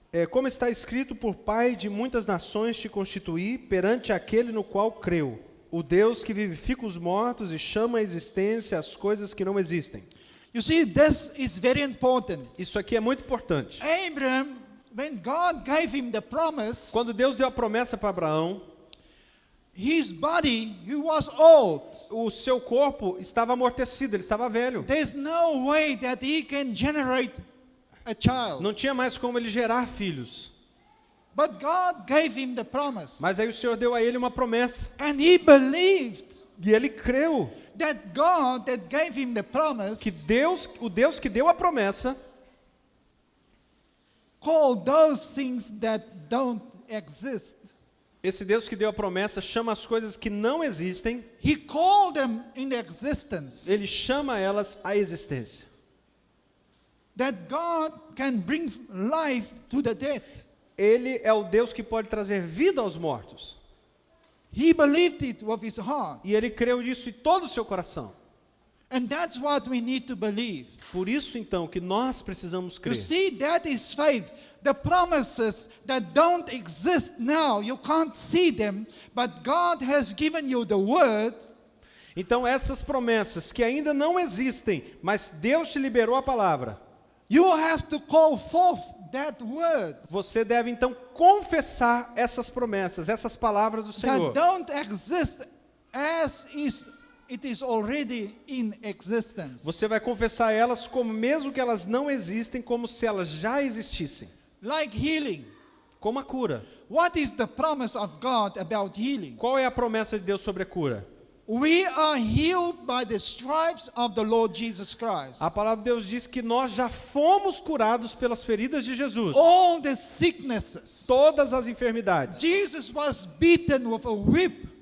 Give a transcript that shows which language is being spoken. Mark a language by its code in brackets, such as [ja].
[pt] Como está escrito, por pai de muitas nações te constituí perante aquele no qual creu, o Deus que vivifica os mortos e chama à existência as coisas que não existem. [en] You see, this is very important. [pt] Isso aqui é muito importante. [en] Abraham, when God gave him the promise, [pt] Quando Deus deu a promessa para Abraão, [en] his body, he was old. [pt] o seu corpo estava amortecido, ele estava velho. [en] There's no way that he can generate a child. [pt] Não tinha mais como ele gerar filhos. [en] But God gave him the promise. [pt] Mas aí o Senhor deu a ele uma promessa. [en] And he believed [pt] E ele creu [en] that God that gave him the promise [pt] que o Deus que deu a promessa, [en] called those things that don't exist. [pt] esse Deus que deu a promessa chama as coisas que não existem, [en] He called them in existence. [pt] ele chama elas à existência. [en] That God can bring life to the dead. [pt] Ele é o Deus que pode trazer vida aos mortos. [en] He believed it with his heart. [pt] E ele creu nisso em todo o seu coração. [en] And that's what we need to believe. [pt] Por isso, então, que nós precisamos [en] You [pt] crer. [en] see, that is faith. The promises that don't exist now, you can't see them, but God has given you the word. [pt] Então, essas promessas que ainda não existem, mas Deus te liberou a palavra, [en] You have to call forth that word [pt] você deve, então, confessar essas promessas, essas palavras do [en] that [pt] Senhor. [en] don't exist as is it is already in existence. [pt] Você vai confessar elas como mesmo que elas não existem, como se elas já existissem. [en] Like healing. [pt] Como a cura. [en] What is the promise of God about healing? [pt] Qual é a promessa de Deus sobre a cura? [en] We are healed by the stripes of the Lord Jesus Christ. [pt] A palavra de Deus diz que nós já fomos curados pelas feridas de Jesus. [en] All the sicknesses. [pt] Todas as enfermidades. [en] Jesus was beaten with a whip.